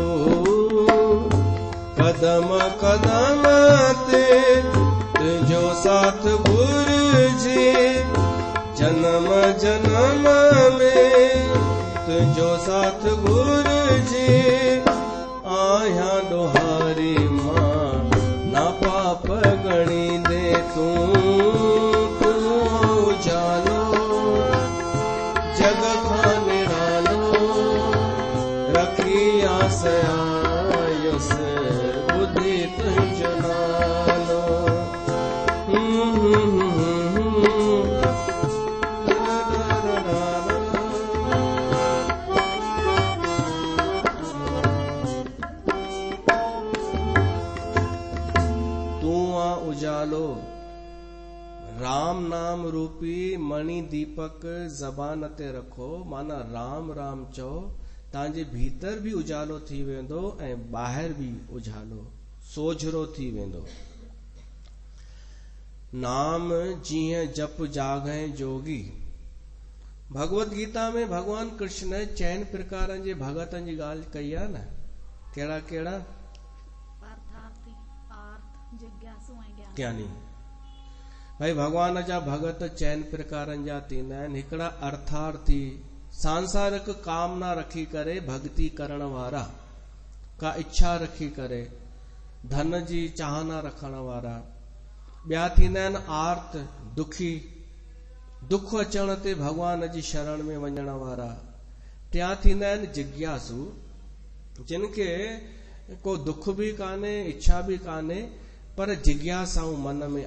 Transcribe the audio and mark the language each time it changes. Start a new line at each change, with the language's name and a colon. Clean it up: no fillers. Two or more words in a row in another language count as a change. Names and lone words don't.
Sindhi: कदम कदम ते तुझो साथ घुर्जे जन्म जन्म में तुझो साथ घुर्जे आहियां डोहारी मां ना पाप गणी दे तूं उजालो जग खां निरालो रखी आस आयुस बुद्धि तुंहिंजो नालो तूं आ उजालो राम नाम रूपी मणि दीपक ज़बान ते रखो माना राम राम चओ तव्हांजे भीतर बि उजालो थी वेंदो ऐं ॿाहिरि बि उजालो सोझरो थी वेंदो नाम जीअं जप जाॻे जोगी भगवत गीता में भगवान कृष्ण चइनि प्रकारनि जे भगतनि जी ॻाल्हि कई आहे न कहिड़ा कहिड़ा अर्थार्थी आर्थ जिज्ञासु ऐं ज्ञानी भाई भगवान जा भगत चइनि प्रकारनि जा थींदा आहिनि हिकिड़ा अर्थार्थी सांसारिक कामना रखी करे भक्ति करण वारा का इच्छा रखी करे धन जी चाहना रखण वारा ॿिया थींदा आहिनि आर्त दुखी दुख अचण ते भगवान जी शरण में वञण वारा टिया थींदा आहिनि जिज्ञासु जिन खे को दुख बि कान्हे इच्छा बि कान्हे पर जिज्ञासाऊं मन में